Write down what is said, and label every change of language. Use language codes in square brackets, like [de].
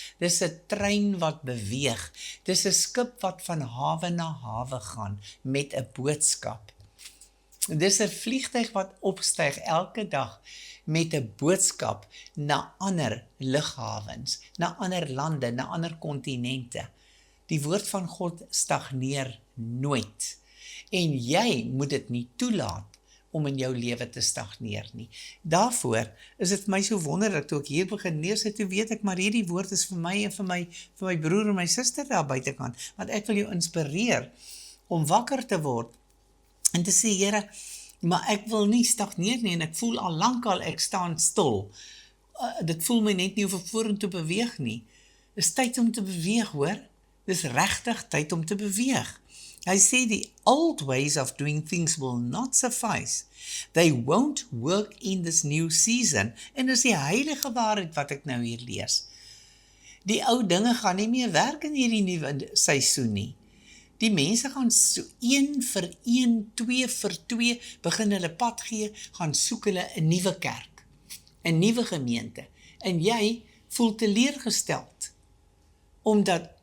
[af] Dis 'n trein wat beweeg. Dis 'n skip wat van hawe na hawe gaan met 'n boodskap. Dis 'n vliegtuig wat opstyg elke dag met 'n boodskap na ander lughawens, na ander lande, na ander kontinente. Die woord van God stagneer nooit. En jy moet dit nie toelaat om in jou lewe te stagneer nie. Daarvoor is dit vir my so wonderlik, toe ek hier begin lees het, toe weet ek, maar hierdie woord is vir my en vir my broer en my suster daar buitekant, want ek wil jou inspireer om wakker te word en te sê, Here, maar ek wil nie stagneer nie, en ek voel al lankal ek staan stil. Dit voel my net nie of ek vorentoe beweeg nie. Dis tyd om te beweeg, hoor. Dis regtig tyd om te beweeg. Hy sê [en] the old ways of doing things will not suffice. They won't work in this new season. [af] En dis die heilige waarheid wat ek nou hier lees. Die ou dinge gaan nie meer werk in hierdie nuwe seisoen nie. Die mense gaan so 1 vir 1, 2 vir 2 begin hulle pad gee, gaan soek hulle 'n nuwe kerk, 'n nuwe gemeente. En jy voel teleurgesteld, omdat